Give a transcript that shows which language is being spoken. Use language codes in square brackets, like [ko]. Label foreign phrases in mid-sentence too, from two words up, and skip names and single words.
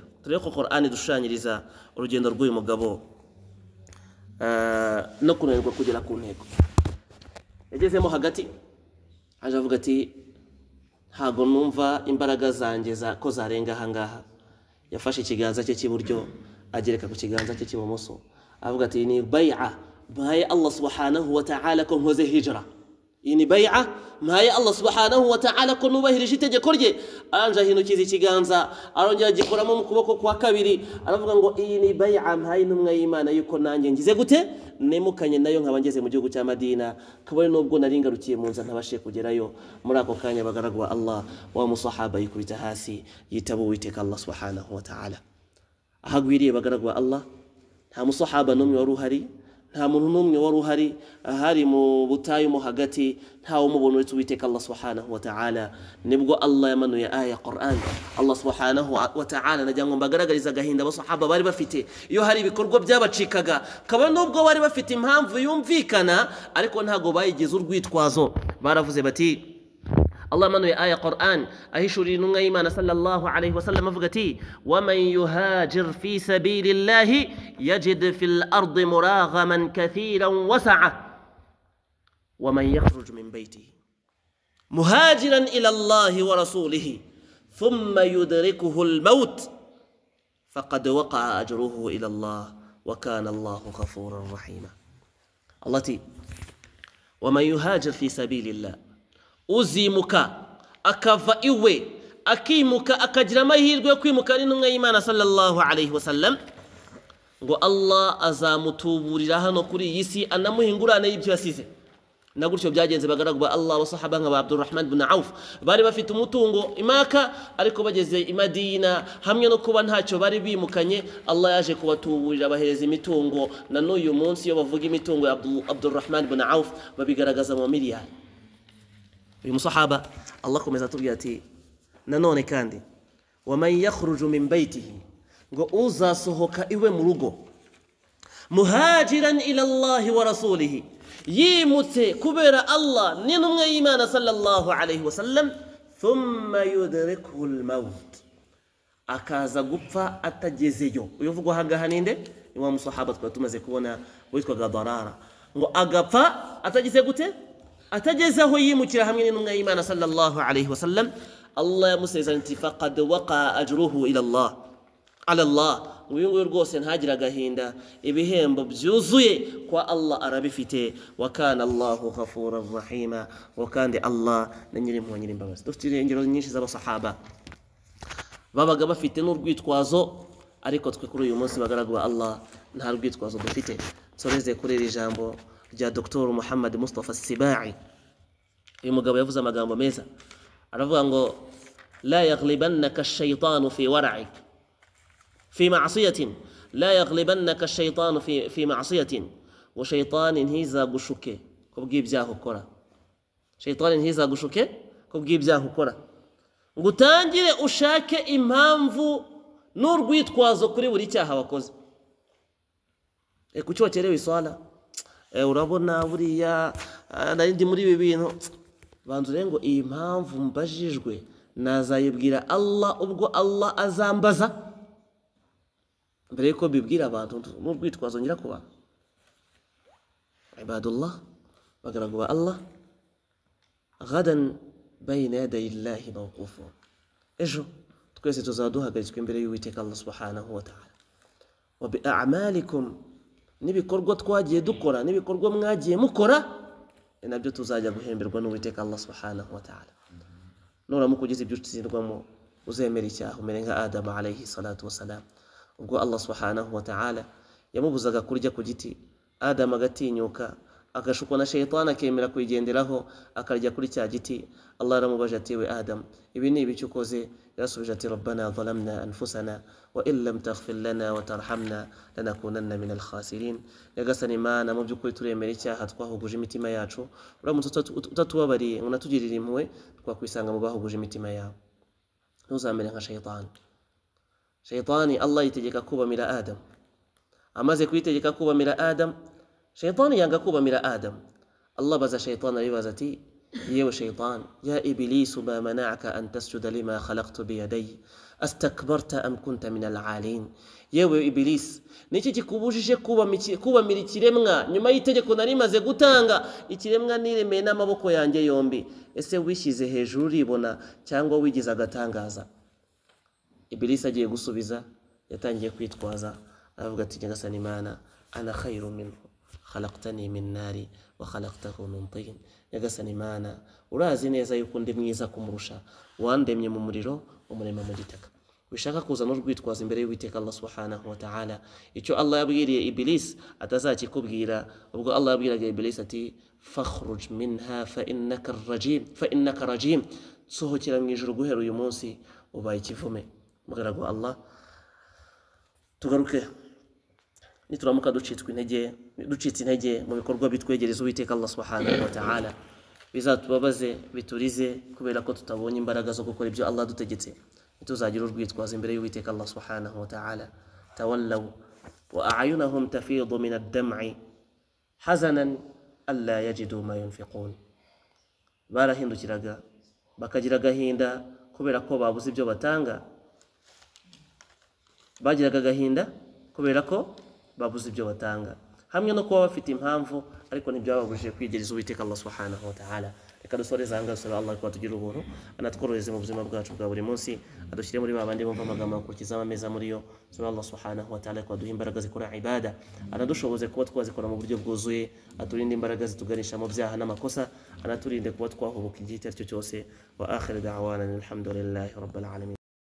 [rw] Turebe ko Qur'an idushushanyiriza urugendo rw'uyu mugabo no kunanirwa kugera ku ntego. Yagezemo hagati, aje avuga ati ntago numva imbaraga zanjye ko zarenga ahangaha. Yafashe ikiganza cye cy'iburyo agereka ku kiganza cye cy'ibumoso, avuga ati ni bai'a mpaye Allah [ar] سبحانه وتعالى [rw] ko nkoze hijra. Iyi ni bai'a mpaye Allah [ar] سبحانه وتعالى [rw] ko nubahirije itegeko rye. Anje ahinukiza ikiganza, arongera agikoramo mu kuboko kwa kabiri, aravuga ngo iyi ni bai'a mpaye intumwa y'Imana yuko nanjye ngize gute, nemukanye nayo nkaba ngeze mu gihugu cya Madina, kabone nubwo nari ngarukiye mu nza ntabashe kugerayo. Muri ako kanya bagaragu ba Allah, wa musahaba yikubita hasi yitaba Uwiteka Allah [ar] سبحانه وتعالى. [rw] Ahagwiriye bagaragu ba Allah, nta musahaba n'umwe wari uhari, nta muntu n'umwe wari uhari. Ahari mu butayu mo hagati, nta umubona uretse Uwiteka Allah [ar] سبحانه وتعالى. [rw] Nibwo Allah yamanuye aya Qur'an. Allah [ar] سبحانه وتعالى [rw] nagira ngo mbagaragariza agahinda abasahaba bari bafite iyo hari ibikorwa byabacikaga, kabone nubwo bari bafite impamvu yumvikana, ariko ntago bayigize urwitwazo. Baravuze bati, Allah manuye aya Qur'an ahishurira intumwa y'Imana [ar] صلى الله عليه وسلم [rw] avuga ati, [ar] ومن يهاجر في سبيل الله يجد في الأرض مراغما كثيرا وسعة ومن يخرج من بيته مهاجرا إلى الله ورسوله ثم يدركه الموت فقد وقع أجره إلى الله وكان الله غفورا رحيما. [rw] Allah ti [ar] ومن يهاجر في سبيل الله, [rw] uzimuka akava iwe akimuka akagira amahirwe yo kwimuka n'intumwa y'Imana [ar] صلى الله عليه وسلم, [rw] ngo Allah azamutuburira hano kuri iyi si anamuhingurane y'ibyo yasize. Na gutyo byagenze bagaragu ba Allah, wasahaba nka Abdurrahman ibn Auf bari bafite umutungo imaka, ariko bageze i Madina hamwe no kuba ntacyo bari bimukanye, Allah yaje kubatuburira bahereza imitungo. Na n'uyu munsi iyo bavuga imitungo ya Abdurrahman ibn Auf babigaragaza mu miliyari. Uyu musahaba Allah komeza atubwira ati nanone kandi, [ar] ومن يخرج من بيته, [rw] ngo uzasohoka iwe mu rugo, [ar] مهاجرا إلى الله ورسوله, [rw] yimutse kubera Allah n'intumwa y'Imana [ar] صلى الله عليه وسلم, ثم يدركه الموت, [rw] akaza gupfa atagezeyo. Uyu uvugwa ahangaha ninde? Ni wa musahaba twari tumaze kubona witwaga Darara, ngo agapfa atagize gute, atageze aho yimukira hamwe n'intumwa y'Imana [ar] صلى الله عليه وسلم. [rw] Allah yamusezeranya ati [ar] فقد وقع أجره إلى الله على الله, [rw] uyu nguyu rwose ntagira agahinda, ibihembo byuzuye kwa Allah arabifite. [ar] وكان الله غفورا رحيما, [rw] wa kandi Allah ni nyirimpuhwe nyirimbabazi. Dufite ingero nyinshi z'abasahaba babaga bafite n'urwitwazo, ariko twe kuri uyu munsi bagaragu ba Allah nta rwitwazo dufite. Soreze kuri iri jambo rya Dr. Muhammad Mustafa Sibai. Uyu mugabo yavuze amagambo meza, aravuga ngo [ar] لا يغلبنك الشيطان في ورعك في معصية لا يغلبنك الشيطان في معصية وشيطان [rw] ntizagushuke kubw'ibyaha ukora shaytanin ntizagushuke kubw'ibyaha ukora ngo utangire ushake impamvu n'urwitwazo kuri buri cyaha wakoze. Kuki wakerewe iswala? Urabona buriya nari ndi muri ibi bintu. Banzu rero ngo iyi mpamvu mbajijwe nazayibwira Allah ubwo Allah azambaza, mbere yuko bibwira abantu n'urwitwazo ngira kuba. [ar] Ibadullah [rw] bagaragu ba Allah [ar] غدا بين يدي الله موقوفون, [rw] ejo twese tuzaduhagaritswe imbere y'Uwiteka Allah [ar] سبحانه وتعالى. وبأعمالكم, [rw] n'ibikorwa twagiye dukora n'ibikorwa mwagiye mukora nabyo tuzajya guhemberwa n'Uwiteka Allah [ar] سبحانه وتعالى. [rw] Nuramuka ugize ibyo utsindwamo uzemera icyaha umere nka Adam [ar] عليه الصلاة والسلام, [rw] ubwo Allah [ar] سبحانه وتعالى [rw] yamubuzaga kurya ku giti, Adam agatinyuka agashukwa na shaytan akemera kwigenderaho akarya kuri cya giti. Allah aramubaje ati we Adam, ibi ni ibiki ukoze? Yarasubije ati [ar] ربنا ظلمنا أنفسنا وإن لم تغفر لنا وترحمنا لنكونن من الخاسرين. [rw] Yagasani Imana, mu by'ukuri turemera icyaha twahuguje imitima yacu, uramutse utatubabariye ngo natugirire impuhwe twakwisanga mu bahuguje imitima yawe. Ntuzamere nka shaytan. Shaytani Allah yitegeka kubamira Adam, amaze kwitegeka kubamira Adam, shaytani yanga kubamira Adam. Allah baza shaytan aribaza ati yewe shaytan, [ar] يا إبليس ما منعك أن تسجد لما خلقت بيدي أستكبرت أم كنت من العالين. [rw] Yewe iblis, niki kikubujije kubamira ikiremwa nyuma y'itegeko nari maze gutanga? Ikiremwa niremeye n'amaboko yanjye yombi. Ese wishyize hejuru uribona cyangwa wigize agatangaza? Iblis agiye gusubiza yatangiye kwitwaza, aravuga ati nyagasani Imana, [ar] أنا خير منه خلقتني من نار وخلقته من طين. [rw] Nyagasani Imana, urazi neza yuko ndi mwiza kumurusha, wandemye mu muriro umurema mu gitaka. Wishaka kuzana urwitwaza imbere y'Uwiteka Allah [ar] سبحانه وتعالى, [rw] icyo Allah yabwiriye Iblis atazakikubwira. Ubwo Allah yabwiraga Iblis ati [ar] فاخرج منها فإنك رجيم, [rw] sohokera mu ijuru guhera uyu munsi ubaye ikivume. Mugaragu Allah, tugaruke nituramuka ducitse intege mu bikorwa bitwegereza Uwiteka Allah [ar] سبحانه وتعالى, [rw] bizatubabaze biturize kubera ko tutabonye imbaraga zo gukora ibyo Allah dutegetse. Tuzagira urwitwaza imbere y'Uwiteka Allah [ar] سبحانه وتعالى. تولوا وأعينهم تفيض من الدمع حزنا ألا يجدوا ما ينفقون. [rw] Barahindukiraga bakagira agahinda kubera ko babuze ibyo batanga. Bagiraga agahinda kubera ko babuze ibyo batanga, hamwe no kuba bafite impamvu ariko ntibyababujije kwigereza Uwiteka Allah [ar] سبحانه وتعالى. [rw] Reka dusoreze aha ngaha, dusaba Allah ko tugira ubuntu anatworohereze mu buzima bwacu bwa buri munsi, adushyire muri babandi bumva amagambo akurikiza ameza muri yo. Dusaba Allah [ar] سبحانه وتعالى [rw] ko aduha imbaraga zikora ibada, anadushoboze kuba twazikora mu buryo bwuzuye, aturinde imbaraga zituganisha mu byaha n'amakosa, anaturinde kuba twahubuka igihe icyo ari cyo cyose. [ar] وآخر دعوانا الحمد لله رب العالمين.